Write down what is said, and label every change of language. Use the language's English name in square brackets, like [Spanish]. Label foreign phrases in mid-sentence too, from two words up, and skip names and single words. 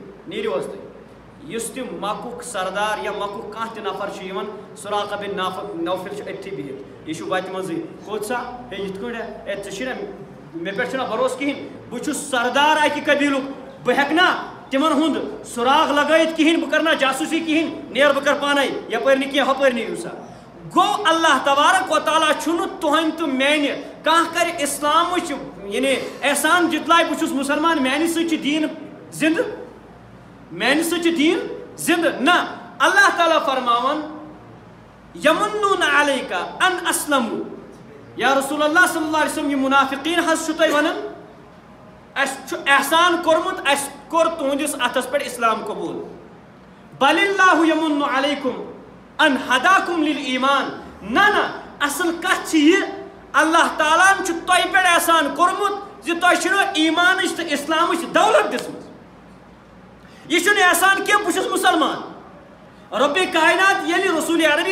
[Kashmiri] نیٖرِو حظ تُہۍ یُس تہِ مکُک سردار یا مکُک کانٛہہ تہِ نفر چھُ یِوان سراقہ بن نوفل چھُ أتھی بِہِتھ یہِ چھُ وتہِ منٛزٕے کوٚت سا ہے یِتھ کٲٹھۍ ہے ژےٚ چھُے نہ مےٚ پٮ۪ٹھ چھُنہ بروسہٕ کِہیٖنۍ بہٕ چھُس سردار اکہِ قبیٖلُک بہٕ ہٮ۪کہٕ نا تِمن ہُنٛد سُراغ لگٲیِتھ کِہیٖنۍ بہٕ کرٕ نہ جاسوٗسی کِہیٖنۍ نیر بہٕ کرٕ پانے یپٲرۍ نہٕ کینٛہہ ہُپٲرۍ نیٖرِو سا گوٚو [Arabic] اللہ تبارک و تعالیٰ [Kashmiri] چھُنہٕ تُہنٛدِ تہٕ میانہِ کانٛہہ کرِ اسلامٕچ یعنی احسان جتلایہِ بہٕ چھُس مُسلمان میانہِ سۭتۍ چھُ دیٖن زِندٕ نہ اللہ تعالیٰ فرماوان [Arabic] یمنون علیکا ان اسلموا یا رسول اللہ صلی اللہ علیہ وسلم [Kashmiri] یہ منافقین حظ چھُو تۄہہِ ونان اَسہِ چھُ احسان کوٚرمُت اَسہِ کوٚر تُہنٛدِس اتھس پٮ۪ٹھ اسلام قبوٗل [Arabic] بل اللہ یمن علیکم ان ہداکم للایمان [Kashmiri] نہ اصل کتھ چھِ یہِ اللہ تعالیٰ ہن چھُ تۄہہِ پٮ۪ٹھ احسان کوٚرمُت زِ تۄہہِ چھُنو ایمانٕچ تہٕ اسلامٕچ دولت دِژمٕژ یہ چھُنہٕ احسان کینٛہہ بہٕ چھُس مُسلمان رۄبِ کائنات ییٚلہِ رسول عربی